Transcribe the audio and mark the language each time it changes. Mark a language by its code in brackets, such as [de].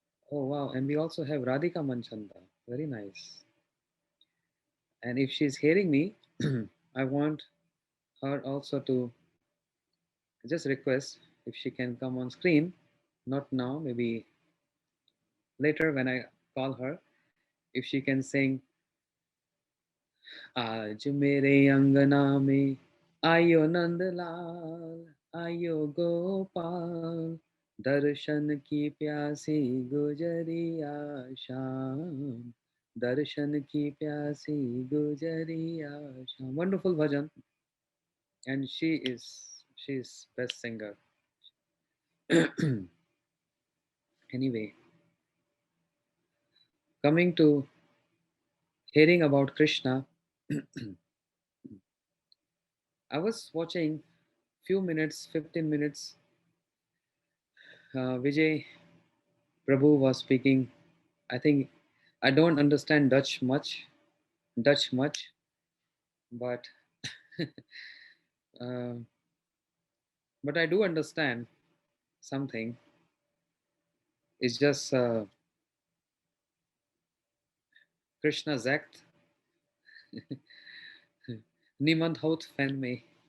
[en] Oh wow, and we also have Radhika Manchanda. Very nice. And if she's hearing me, I want her also to just request if she can come on screen. Not now, maybe later when I call her. If she can sing [hi] आज मेरे अंगना में आयो नंदलाल आयो गोपाल दर्शन की प्यासी गुजरिया शाम दर्शन की प्यासी गुजरिया शाम. [en] Wonderful bhajan, and she's best singer. Anyway, coming to hearing about Krishna, I was watching few minutes, 15 minutes. Vijay Prabhu was speaking. I think I don't understand Dutch much, but uh, but I do understand something. It's just [nl] Krishna zegt, niemand houdt van mij.